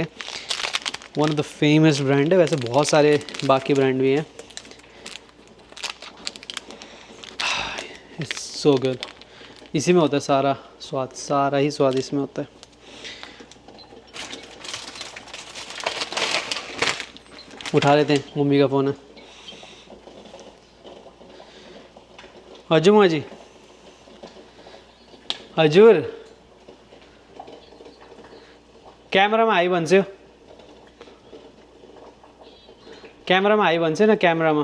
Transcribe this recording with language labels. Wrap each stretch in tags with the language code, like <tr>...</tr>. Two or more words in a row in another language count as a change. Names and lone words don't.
<en>one of the famous brand</en> <hi>है, वैसे बहुत सारे बाकी ब्रांड भी हैं।</hi> <en>it's so good,</en> <hi>इसी में होता है सारा स्वाद, सारा ही स्वाद इसमें होता है। उठा लेते हैं, मम्मी का फ़ोन है।</hi> <ne>हजुर जी, हजुर क्यामेरामा आइ भन्छ, क्यामेरामा आइ भन्छ न, क्यामेरामा।</ne>